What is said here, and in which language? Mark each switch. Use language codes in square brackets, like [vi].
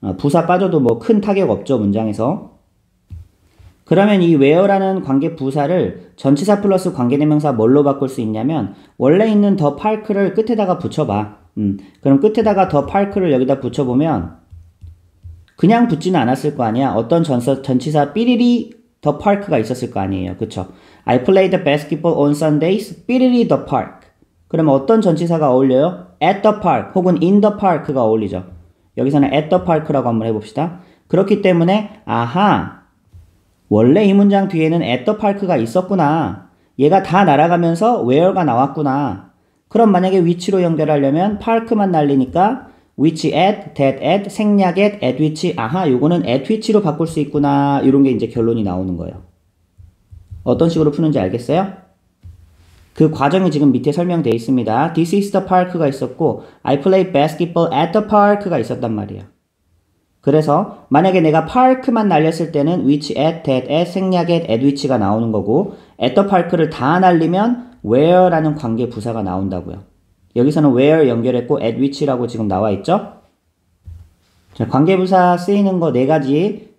[ko] 부사 빠져도 뭐 큰 타격 없죠, 문장에서. 그러면 이 where라는 관계 부사를 전치사 플러스 관계 대명사 뭘로 바꿀 수 있냐면 원래 있는 the park를 끝에다가 붙여봐. 그럼 끝에다가 the park를 여기다 붙여보면 그냥 붙지는 않았을 거 아니야. 어떤 전치사 삐리리 the park가 있었을 거 아니에요. 그쵸? [en] I played basketball on Sundays. [ko] 삐리리 [en] the park. [ko] 그러면 어떤 전치사가 어울려요? [en] at the park 혹은 in the park가 어울리죠. [ko] 여기서는 at the park라고 한번 해봅시다. 그렇기 때문에 아하, 원래 이 문장 뒤에는 at the park가 있었구나. 얘가 다 날아가면서 where가 나왔구나. 그럼 만약에 which로 연결하려면 park만 날리니까 which at, that at, 생략 at which, 아하, 요거는 at which로 바꿀 수 있구나. 이런 게 이제 결론이 나오는 거예요. 어떤 식으로 푸는지 알겠어요? 그 과정이 지금 밑에 설명되어 있습니다. [en] This is the park가 있었고 I play basketball at the park가 [ko] 있었단 말이에요. 그래서 만약에 내가 park만 날렸을 때는 which at, that at, 생략 at which가 나오는 거고 at the park를 다 날리면 where라는 관계 부사가 나온다고요. 여기서는 where 연결했고 at which라고 지금 나와 있죠? 자, 관계부사 쓰이는 거 네 가지.